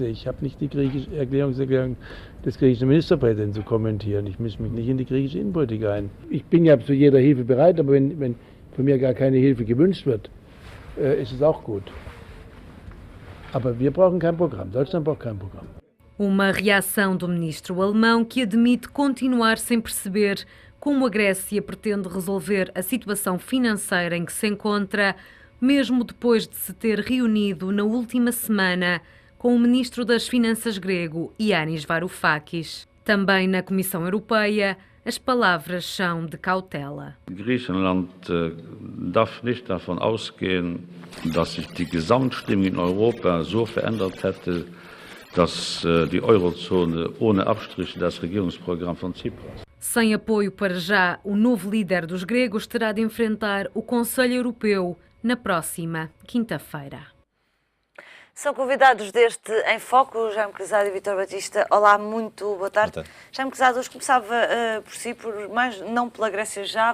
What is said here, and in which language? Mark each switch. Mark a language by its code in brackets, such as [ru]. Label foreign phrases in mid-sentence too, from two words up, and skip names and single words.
[de] Ich habe nicht die Erklärung des griechischen Ministerpräsidenten zu kommentieren. Ich mische mich nicht in die griechische Innenpolitik ein. Ich bin ja zu jeder Hilfe bereit, aber wenn von mir gar keine Hilfe gewünscht wird, ist es auch gut. Aber wir brauchen kein Programm. Deutschland braucht kein Programm. [pt] Uma reação do ministro alemão que admite continuar sem perceber como a Grécia pretende resolver a situação financeira em que se encontra, mesmo depois de se ter reunido na última semana com o ministro das Finanças grego, Yanis Varoufakis. Também na Comissão Europeia, as palavras são de cautela. [de] Griechenland darf nicht davon ausgehen, dass sich die Gesamtstimmung in Europa so verändert hätte, dass die Eurozone ohne Abstriche das Regierungsprogramm von Tsipras. [pt] Sem apoio para já, o novo líder dos gregos terá de enfrentar o Conselho Europeu na próxima quinta-feira. São convidados deste Em Foco, Jaime Cruzado e Vítor Batista. Olá, muito boa tarde. Boa tarde. Jaime Cruzado, hoje começava por si, mas não pela Grécia já.